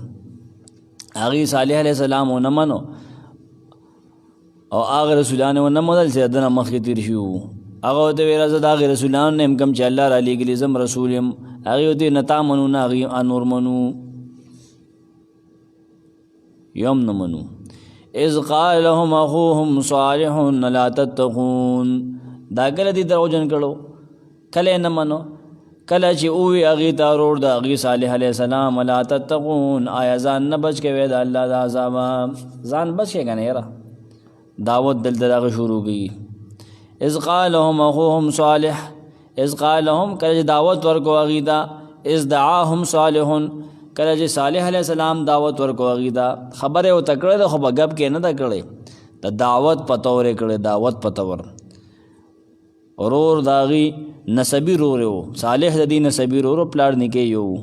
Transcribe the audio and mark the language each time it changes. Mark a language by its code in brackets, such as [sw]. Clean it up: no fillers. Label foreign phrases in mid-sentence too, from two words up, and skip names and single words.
[ps] هغې صالح [ar] علیه السلام [ps] ونه منو او هغه رسولان یې ونه منل چې د نه مخکې تېر شوي وو. هغه ورته ویل زه د هغې رسولانو نه یم کوم چې الله را لېږلي، زه رسول یم. هغې ورته نه تا منو نه هغې نور منو، یم نه منو. [ar] اذ قال لهم اخوهم صالح لا تتقون. [ps] دا کله دې دروغجن کړو، کله یې نه منو. کله چې ووی هغې ته ورور د هغې صالح [ar] علیه السلام لا تتقون، [ps] آیا ځان نه بچ کوې د الله د عذابه؟ ځان بچ کوې که نه یاره. دعوت دلته دغه شروع کړي. [ar] اذ قال لهم اخوهم صالح. اذ قال لهم [ps] کله چې دعوت ورکو هغې ته، [ar] اذ دعاهم صالح [ps] کله چې صالح [ar] علیه السلام [ps] دعوت ورکو هغې ته. خبره یې ورته کړې ده خو په ګپ کې نه ده کړې، د دعوت په طور یې کړې، دعوت په طور. ورور د هغې نسبي رور یې و، صالح د دې نسبي رور و، پلار نیکه یې و.